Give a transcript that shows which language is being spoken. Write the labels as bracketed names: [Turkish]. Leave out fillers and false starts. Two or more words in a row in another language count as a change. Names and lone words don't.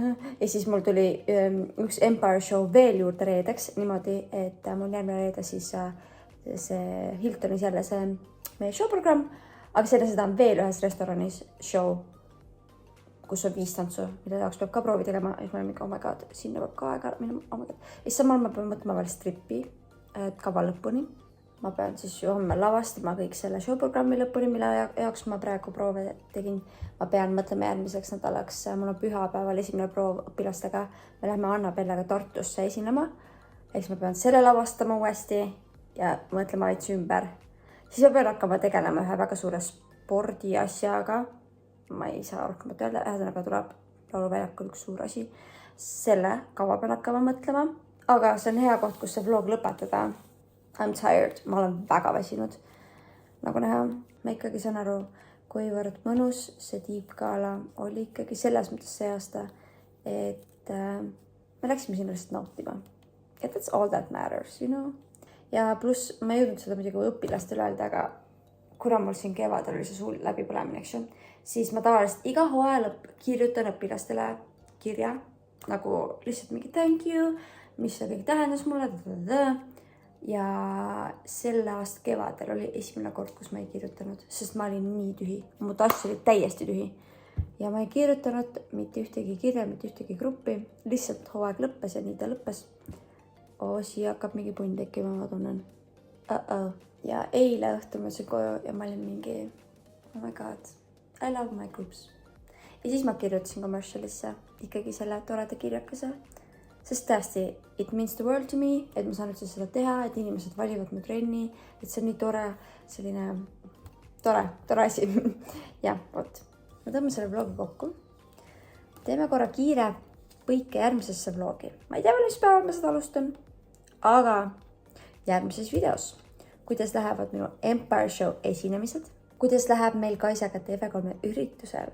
[Estonian] Ja siis mul tuli üks Empire Show veel juurde reedeks. Niimoodi, et mul järgmine reede siis see Hiltonis jälle see meie showprogramm. Aga seda on veel ühes restoranis show, kus on 5 tantsu, mida jaoks peab ka proovi tegema. Ja ma olen mingi, [English] oh my god, [Estonian] sinna peab ka aega minema. [English] Oh my god. [Estonian] Ja samal ma pean mõtlema veel strippi kava lõpuni. Ma pean siis homme lavastama kõik selle showprogrammi lõpuni, mille jaoks ma praegu proove tegin. Ma pean mõtlema järgmiseks nädalaks. Mul on pühapäeval esimene proov õpilastega. Me lähme Anna-Bellega Tartusse esinema. Eks ma pean selle lavastama uuesti ja mõtlema veits ümber. Siis ma pean hakkama tegelema ühe väga suure spordi asjaga. Ma ei saa rohkemat öelda, ühesõnaga tuleb lauluväljakul üks suur asi. Selle kava pean hakkama mõtlema, aga see on hea koht, kus see vlog lõpetada. [English] I'm tired, [Estonian] ma olen väga väsinud. Nagu näha, ma ikkagi saan aru, kuivõrd mõnus see Deep Gala oli ikkagi selles mõttes see aasta, et me läksime sinna lihtsalt nautima. [English] Ja that's all that matters, you know? [Estonian] Ja pluss ma ei jõudnud seda muidugi õpilastele öelda, aga kuna mul siin kevadel oli see suul läbipõlemine, siis ma tavaliselt iga hooaja lõpp kirjutan õpilastele kirja, nagu lihtsalt mingi [English] thank you, [Estonian] mis see kõik tähendas mulle. Ja selle aasta kevadel oli esimene kord, kus ma ei kirjutanud, sest ma olin nii tühi. Mu tass oli täiesti tühi. Ja ma ei kirjutanud mitte ühtegi kirja, mitte ühtegi gruppi. Lihtsalt hooaeg lõppes ja nii ta lõppes. Siia hakkab mingi punn tekkima, ma tunnen. Ja eile õhtul ma sain koju ja ma olin mingi, [English] oh my god, I love my groups. [Estonian] Ja siis ma kirjutasin commercialisse ikkagi selle toreda kirjakese. Sest tõesti, [English] it means the world to me, [Estonian] et ma saan üldse seda teha, et inimesed valivad mu trenni, et see on nii tore, selline tore asi. Ja, vot. Ma tõmban selle vlogi kokku. Teeme korra kiire põike järgmisesse vlogi. Ma ei tea veel, mis päeval ma seda alustan, aga järgmises videos, kuidas lähevad minu Empire Show esinemised, kuidas läheb meil Kaisaga TV3 üritusel.